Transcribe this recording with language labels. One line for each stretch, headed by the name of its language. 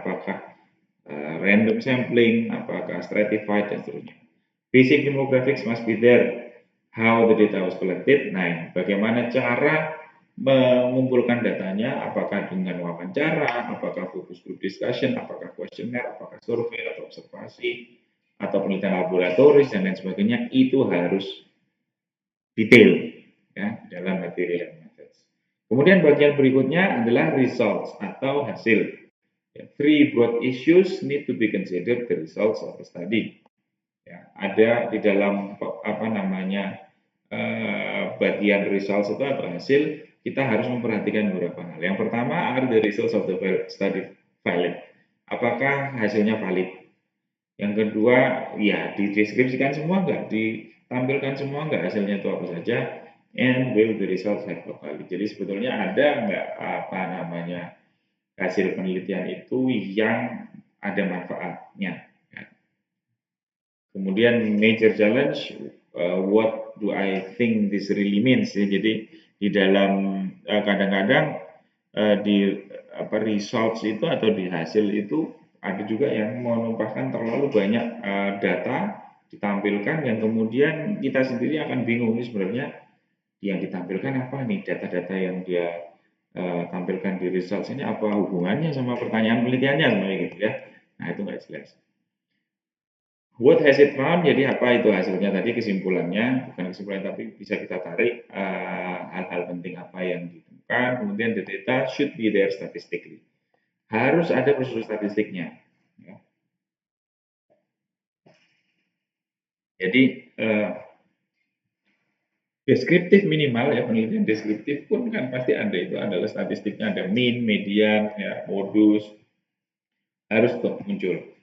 Indonesian: Apakah random sampling, apakah stratified dan seterusnya.
English: Basic demographics must be there. How the data was collected.
Indonesian: Nah, bagaimana cara mengumpulkan datanya? Apakah dengan wawancara? Apakah focus group discussion? Apakah kuesioner? Apakah survei atau observasi? Atau penelitian laboratoris dan lain sebagainya? Itu harus detail ya dalam material methods. Kemudian bagian berikutnya adalah results atau hasil.
English: Three broad issues need to be considered the results of the study.
Indonesian: Ya, ada di dalam apa namanya bagian results itu atau hasil, kita harus memperhatikan beberapa hal. Yang pertama,
English: are the results of the study valid?
Indonesian: Apakah hasilnya valid? Yang kedua, ya dideskripsikan semua enggak, ditampilkan semua enggak hasilnya itu apa saja,
English: and will the results have valid?
Indonesian: Jadi sebetulnya ada enggak apa namanya hasil penelitian itu yang ada manfaatnya.
English: Kemudian major challenge, what do I think this really means?
Indonesian: Ya, jadi di dalam kadang-kadang di results itu atau di hasil itu ada juga yang menumpahkan terlalu banyak data ditampilkan yang kemudian kita sendiri akan bingung ini sebenarnya yang ditampilkan apa nih, data-data yang dia tampilkan di results ini apa hubungannya sama pertanyaan penelitiannya sebenarnya gitu ya. Nah itu nggak jelas.
English: What has it found?
Indonesian: Jadi apa itu hasilnya tadi, kesimpulannya, bukan kesimpulan tapi bisa kita tarik hal-hal penting apa yang ditemukan.
English: Kemudian the data should be there statistically.
Indonesian: Harus ada prosedur statistiknya. Ya. Jadi deskriptif minimal ya, penelitian deskriptif pun kan pasti ada, itu adalah statistiknya, ada mean, median, ya, modus, harus tuh muncul.